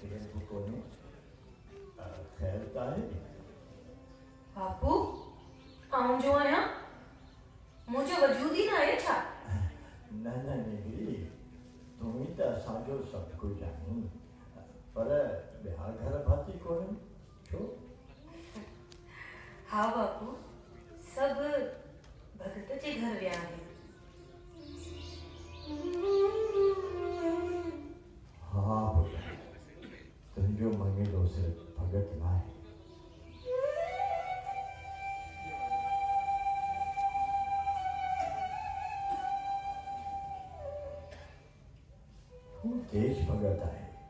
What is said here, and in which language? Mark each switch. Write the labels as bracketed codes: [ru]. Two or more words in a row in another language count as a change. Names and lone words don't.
[sd] कोने खैर ताहे बापू आऊं जो आहियां मुझे वजूद ही ना आहे छा? न न निगरी तूं ही त असांजो सभु कुझु आहीं पर ॿिया घर भाती कोन्हनि छो? हाँ बापू सब भगत जे घर विया आहिनि। हाँ पुट तुंहिंजो मङिलो सिर्फ़ु भगत न आहे हू देश भगत आहे।